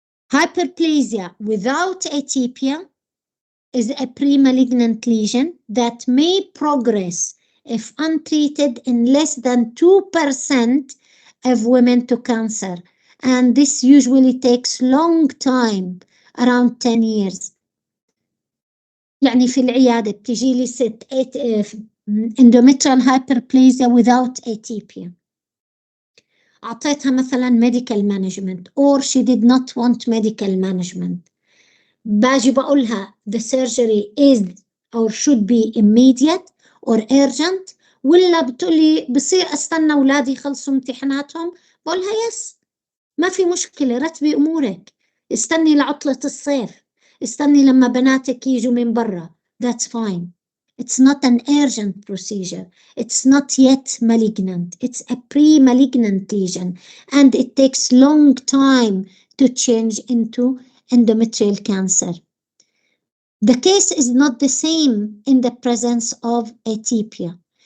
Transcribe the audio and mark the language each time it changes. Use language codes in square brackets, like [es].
[en] Hyperplasia without atypia is a pre-malignant lesion that may progress if untreated in less than 2% of women to cancer. And this usually takes long time, around 10 years. [ar] يعني في العيادة بتجي لي ست [en] endometrial hyperplasia without atypia، [ar] أعطيتها مثلا [en] medical management or she did not want medical management، [ar] باجي بقولها [en] the surgery is or should be immediate or urgent، [ar] ولا بتقولي بصير استنى أولادي يخلصوا امتحاناتهم؟ بقولها يس، ما في مشكلة، رتبي أمورك، استني لعطلة الصيف، استني لما بناتك يجوا من برا، [en] that's fine. It's not an urgent procedure. It's not yet malignant. It's a pre-malignant lesion and it takes long time to change into endometrial cancer. The case is not the same in the presence of atypia.